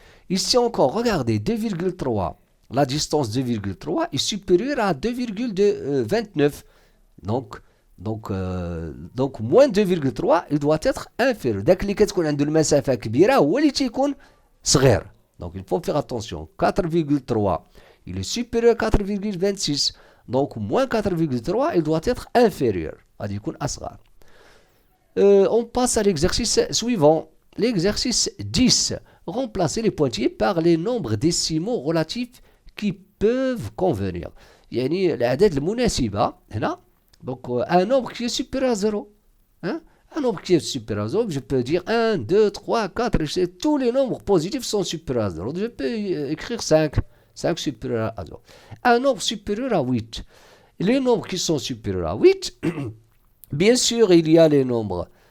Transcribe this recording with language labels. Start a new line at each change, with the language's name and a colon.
French: Ici encore, regardez 2,3. La distance 2,3 est supérieure à 2,29. Donc moins 2,3 il doit être inférieur.
Arabic: داك اللي كتكون عنده المسافة كبيرة هو اللي تيكون صغير.
French: Donc il faut faire attention. 4,3 il est supérieur à 4,26. Donc moins 4,3 il doit être inférieur.
Arabic: غادي يكون أصغر.
French: On passe à l'exercice suivant. L'exercice 10. Remplacer les pointillés par les nombres décimaux relatifs qui peuvent convenir.
Arabic: يعني الأعداد المناسبة هنا.
French: Donc un nombre qui est supérieur à 0. Hein? Un nombre qui est supérieur à 0, je peux dire 1, 2, 3, 4, tous les nombres positifs sont supérieurs à 0. Je peux écrire 5. 5 supérieur à 0. Un nombre supérieur à 8. Les nombres qui sont supérieurs à 8, bien sûr, il y a les nombres.